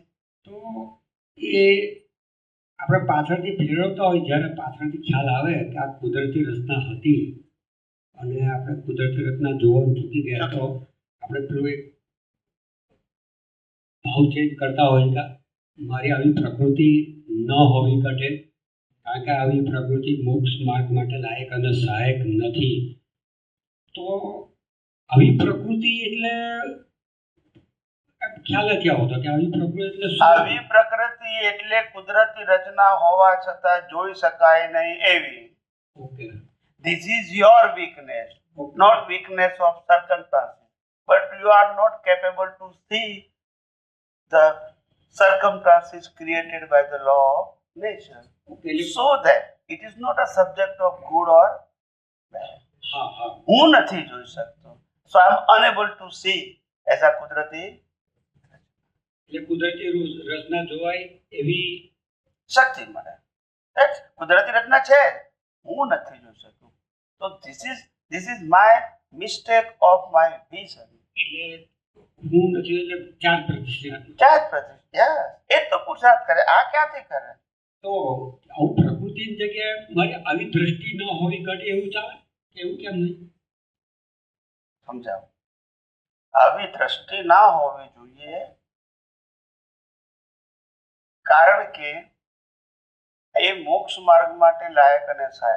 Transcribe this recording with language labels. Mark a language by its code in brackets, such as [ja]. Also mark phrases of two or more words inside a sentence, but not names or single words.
[gu] તો એ આપણે પાછળથી ફેરવતા હોય, જ્યારે પાછળથી ખ્યાલ આવે કે આ કુદરતી રચના હતી અને આપણે કુદરતી રચના જોવાનું ચૂકી ગયા, તો આપણે પેલું એક ભાવ ચેન્જ કરતા હોય કે મારી આવી પ્રકૃતિ ન હોવી ઘટે, કારણ કે આવી પ્રકૃતિ મોક્ષ માર્ગ માટે લાયક અને સહાયક નથી. તો આવી પ્રકૃતિ એટલે ખ્યાલ નથી આવતો કે આવી પ્રકૃતિ એટલે શું? આવી પ્રકૃતિ એટલે કુદરતી રચના હોવા છતાં જોઈ શકાય નહીં એવી. ઓકે. [en] This is your weakness, not weakness of circumstances. But you are not capable to see the circumstances created by the law of nature. Okay. So that it is not a subject of good or bad. [gu] હા હા. હું નથી જોઈ શકતો. So I am unable to see as a કુદરતી એટલે કુદરતી રચના જોવાય એવી શક્તિ મળે. કુદરતી રચના છે, હું નથી જોઈ શકતો. [en] તો this is my mistake of my vision. [gu] એટલે હું નથી એટલે 4%. 4%. Yes. એ તો પુરુષાર્થ કરે. આ ક્યાંથી કરે? તો આવું પ્રકૃતિની જગ્યાએ મારી આવી દ્રષ્ટિ ન હોવી ઘટે એવું ચાલે? એવું કેમ નહીં? સમજાવો. આવી દ્રષ્ટિ ના હોવી જોઈએ, કારણ કે એ મોક્ષ માર્ગ માટે લાયક અને સહાયક.